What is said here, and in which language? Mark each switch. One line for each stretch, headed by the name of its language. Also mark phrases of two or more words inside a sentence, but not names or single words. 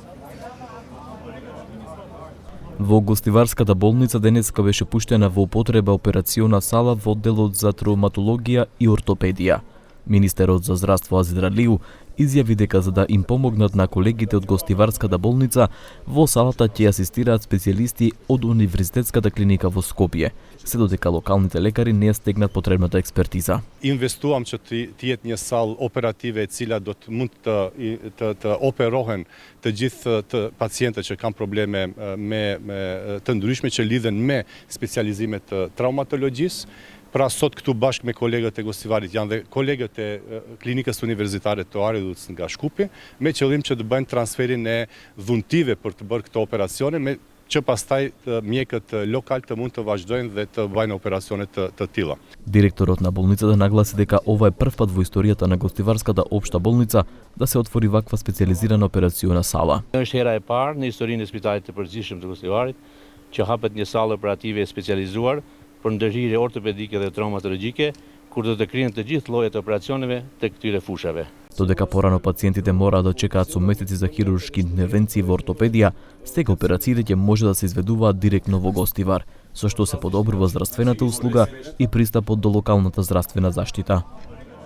Macedonian: Во гостиварската болница денеска беше пуштена во употреба операциона сала во одделот за травматологија и ортопедија. Министерот за здравство Азид Ралиу изјави дека за да им помогнат на колегите од гостиварската болница, во салата ќе асистираат специјалисти од Универзитетската клиника во Скопје, се додека локалните лекари не ја стегнат потребната експертиза.
Albanian: Инвестувам që të jetë një sallë operative e cila do të mund të operohen të gjithë të pacientët që kanë probleme të ndryshme që lidhen me specializimet të traumatologjisë. Pra sot këtu bashkë me kolegët e Gostivarit janë dhe kolegët e klinikës universitare të Aridut nga Shkupi, me qëllim që të bëjnë transferin e dhuntive për të bërë këto operacione, me që pastaj mjekët lokal të mund të vazhdojnë dhe të bëjnë operacione të tilla.
Macedonian: Директорот на болницата нагласи дека ова е прв пат во историјата на Гостиварската општа болница да се отвори ваква специјализирана операциона сала.
Albanian: Është hera e parë në historinë e Spitalit të Përgjithshëm të Gostivarit që hapet një sallë operative specializuar për ndërhyrje ortopedike dhe traumatologjike, kur do të krihen të gjithë llojet e operacioneve të këtyre fushave.
Macedonian: Додека порано пациентите мора да чекаат со месеци за хируршки интервенции во ортопедија, сега операциите ќе може да се изведуваат директно во Гостивар, со што се подобрува здравствената услуга и пристапот до локалната здравствена заштита.